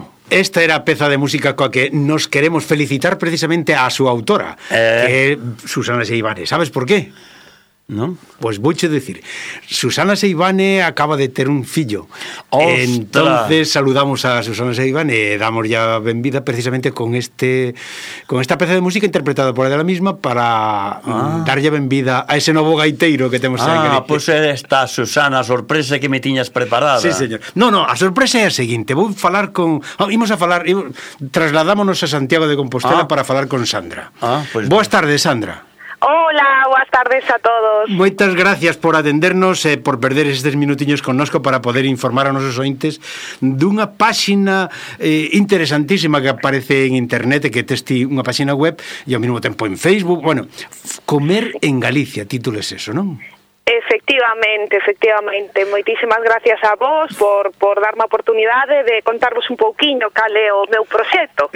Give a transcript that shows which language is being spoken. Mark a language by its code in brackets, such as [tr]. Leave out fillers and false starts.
[gl] Esta era a peza de música coa que nos queremos felicitar precisamente a súa autora, que Susana Seivane. [es] ¿Sabes por qué? ¿No? Pues voy a decir, Susana Seivane acaba de [gl] ter un fillo. [es] ¡Ostras! Entonces saludamos a Susana Seivane, damos ya benvida precisamente con este, con esta [gl] peza de música [es] interpretada por ella misma, para dar ya benvida a ese [gl] novo gaiteiro que temos aí. Pues esta Susana, a sorpresa que me tiñas preparada. Sí, señor. No, no, a sorpresa é a seguinte, vou falar con, trasladámonos a Santiago de Compostela para falar con Sandra. [es] Pues [gl] boas tardes, Sandra. [es] Hola, buenas tardes a todos. Muchas gracias por atendernos, por perder estos minutillos conosco para poder informar a nuestros oyentes de una página interesantísima que aparece en internet, que testi una página web y al mismo tiempo en Facebook. Bueno, Comer en Galicia, título es eso, ¿no? Efectivamente, efectivamente. [gl] Moitísimas gracias a vos por darme a oportunidade de contarvos un pouquiño cal é o meu proxecto.